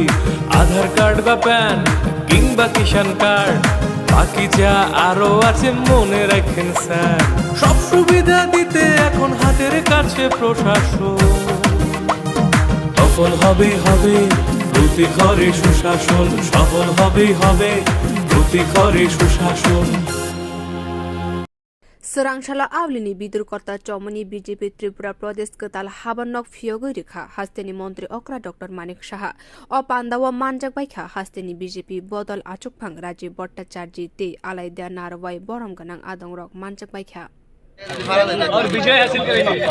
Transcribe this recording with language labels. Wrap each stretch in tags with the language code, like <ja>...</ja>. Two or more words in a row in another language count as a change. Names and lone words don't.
<bn>আধার কার্ড বা প্যান কিংবা কিষাণ কার্ড, বাকি যা আরো আছে মনে রাখেন স্যার, সব সুবিধা দিতে এখন হাতের কাছে প্রশাসন। সফল হবে হবে প্রতি ঘরে সুশাসন, সফল হবে হবে প্রতি ঘরে সুশাসন।</bn> <trp>सोरांशाला आवलिनी बिदुरकर्ता चौमनी बीजेपी त्रिपुरा प्रदेश कताल हाबनक फियोगै रेखा हास्तेनी मन्त्री अक्रा डाक्टर मानिक शाह अ पान्दावा मानजाक बाइखा हास्तेनी बीजेपी बदल आचुकफाङ राज्य भट्टाचार्य ते आलाइदा नारवाई बरम गनाङ आदङ रक मानजाक बाइखा</trp> <hi>और विजय हासिल करेंगे।</hi>